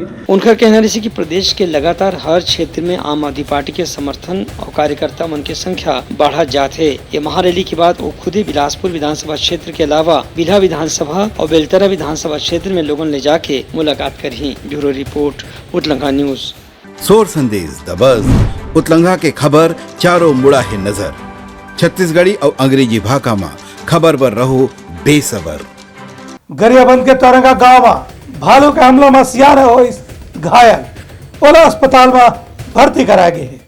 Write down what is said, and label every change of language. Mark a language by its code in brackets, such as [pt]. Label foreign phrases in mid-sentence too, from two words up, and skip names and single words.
[hne] उनका कहना है कि प्रदेश के लगातार हर क्षेत्र में आम आदमी पार्टी के समर्थन और कार्यकर्ता मन की संख्या बढ़ा जाते है। ये महारैली के बाद वो खुद ही बिलासपुर विधानसभा क्षेत्र के अलावा बिल्हा विधानसभा और बेलतरा विधानसभा क्षेत्र में लोगों ले जाके मुलाकात करी। [en] bureau report, Utlangha news. [hne] सोर संदेश द बज़ उतलंघा के खबर चारों मुड़ा है नजर। छत्तीसगढ़ी और अंग्रेजी भाषा में खबर पर रहो बेसबर। गरियाबंद के तोरंगा गांव में भालू के हमला में सियार हो घायल, ओला अस्पताल में भर्ती करा गए है।